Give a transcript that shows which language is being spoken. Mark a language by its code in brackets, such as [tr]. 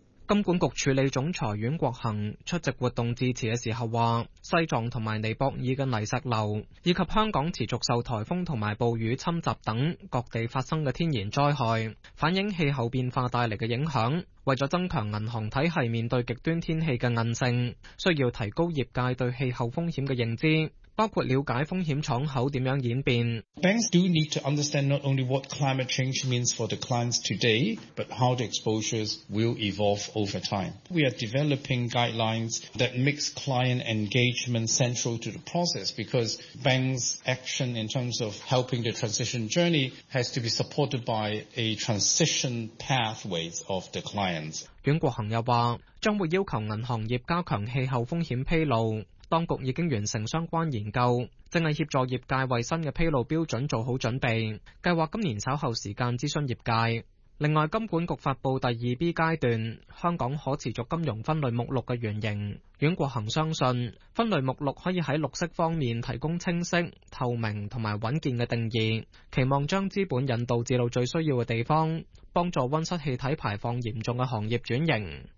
[zh] 金管局处理总裁阮国恒出席活动致辞的时候说，西藏和尼泊尔的泥石流，以及香港持续受台风和暴雨侵袭等各地发生的天然灾害，反映气候变化带来的影响，为了增强银行体系面对极端天气的韧性，需要提高业界对气候风险的认知，包括了解风险敞口怎样演变。 [en] Banks do need to understand not only what climate change means for the clients today, but how the exposures will evolve over time. We are developing guidelines that makes client engagement central to the process because banks' action in terms of helping the transition journey has to be supported by a transition pathways of the clients. [zh] 阮国恒又说，将会要求银行业加强气候风险披露。当局已经完成相关研究，正是协助业界为新的披露标准做好准备，计划今年稍后时间咨询业界。另外，金管局发布第二 B 阶段香港可持续金融分类目录的原型，阮国恒相信分类目录可以在绿色方面提供清晰、透明和稳健的定义，期望将资本引导至最需要的地方，帮助温室气体排放严重的行业转型。